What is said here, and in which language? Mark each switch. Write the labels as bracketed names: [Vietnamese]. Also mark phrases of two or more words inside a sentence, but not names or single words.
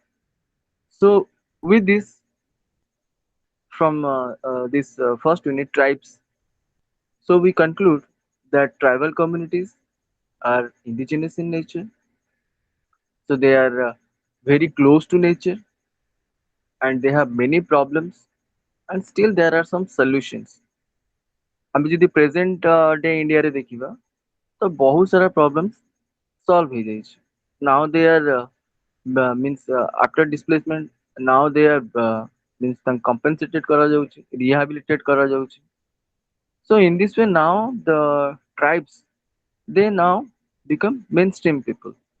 [English] So with this, from this first unit, tribes, so we conclude that tribal communities are indigenous in nature. So they are very close to nature and they have many problems, and still there are some solutions. [Odia] ଆମେ ଯଦି [English] present day [Odia] ଇଣ୍ଡିଆରେ ଦେଖିବା ତ ବହୁତ ସାରା [English] problems solve [Odia] ହେଇଯାଇଛି. [English] Now they are means after displacement, now they are means ତାଙ୍କୁ compensated କରାଯାଉଛି, rehabilitate କରାଯାଉଛି. So in this way now the tribes, they now become mainstream people.